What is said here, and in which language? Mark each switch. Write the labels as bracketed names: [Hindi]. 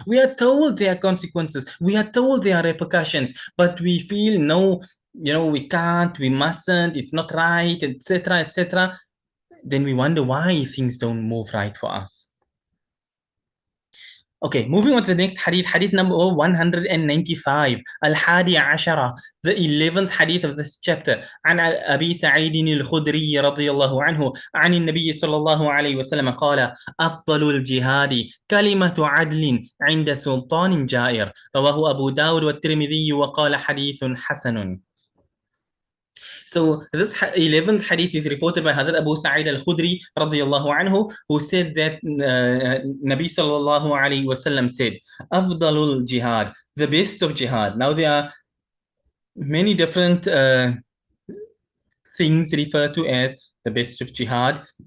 [English] We are told there are consequences. We are told there are repercussions, but we feel no, we can't, we mustn't, it's not right, etc., etc. Then we wonder why things don't move right for us. Okay, moving on to the next hadith, hadith number 195, Al-Hadi Ashara, the 11th hadith of this chapter. [Arabic] عن أبي سعيد الخدري رضي الله عنه عن النبي صلى الله عليه وسلم قال أفضل الجهاد كلمة عدل عند سلطان جائر، رواه أبو داود والترمذي وقال حديث حسن. [English] So this 11th hadith is reported by Hazrat Abu Sa'id al-Khudri radiyallahu anhu, who said that Nabi sallallahu alayhi wasallam said, [Arabic] Afdalul jihad, [English] the best of jihad. Now there are many different things referred to as the best of jihad.